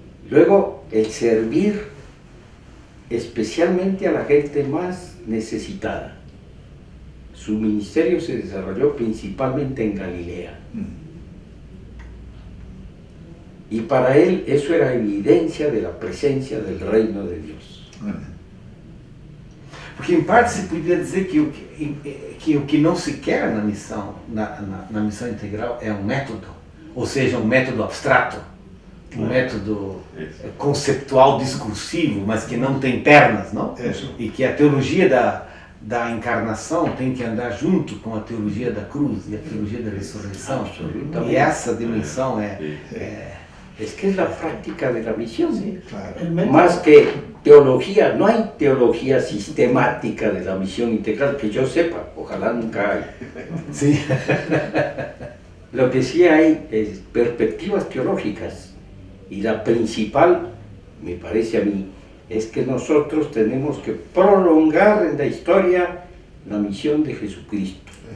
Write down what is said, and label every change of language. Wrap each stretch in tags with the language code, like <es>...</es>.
<es>Luego, el servir especialmente a la gente más necesitada. Su ministerio se desarrolló principalmente en Galilea. Y para él eso era evidencia de la presencia del reino de Dios.</es> <pt>Porque em parte se podia dizer que o que não se quer na missão, na missão integral é um método, ou seja, um método abstrato, um método conceptual discursivo, mas que não tem pernas, não? Isso. E que a teologia da encarnação tem que andar junto com a teologia da cruz e a teologia da ressurreição. E essa dimensão</pt> <es>Es que es la práctica de la misión, Sí, claro. más que teología. No hay teología sistemática de la misión integral, que yo sepa, ojalá nunca hay. Sí. Lo que sí hay es perspectivas teológicas, y la principal, me parece a mí, es que nosotros tenemos que prolongar en la historia la misión de Jesucristo.</es>